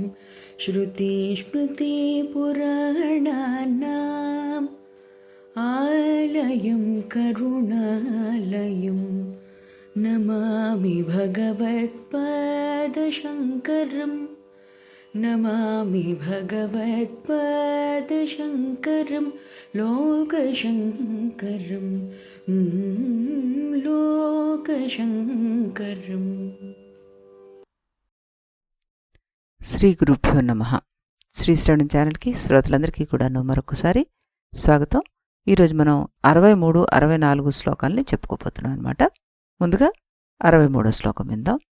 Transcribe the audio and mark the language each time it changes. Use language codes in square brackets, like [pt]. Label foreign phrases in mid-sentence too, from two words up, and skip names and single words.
[sa] श्रुतिस्मृतिपुराणानाम् आलयं करुणालयं नमामि भगवत्पादशङ्करं नमामि भगवत्पादशङ्करं लोकशङ्करं लोकशङ्करम्। శ్రీ గురుభ్యో నమః. [te] శ్రీ శ్రవణం ఛానల్కి శ్రోతలందరికీ కూడా మరొకసారి స్వాగతం. ఈరోజు మనం 63, 64 శ్లోకాలని చెప్పుకోబోతున్నాం అనమాట. ముందుగా 63వ శ్లోకం విందాం.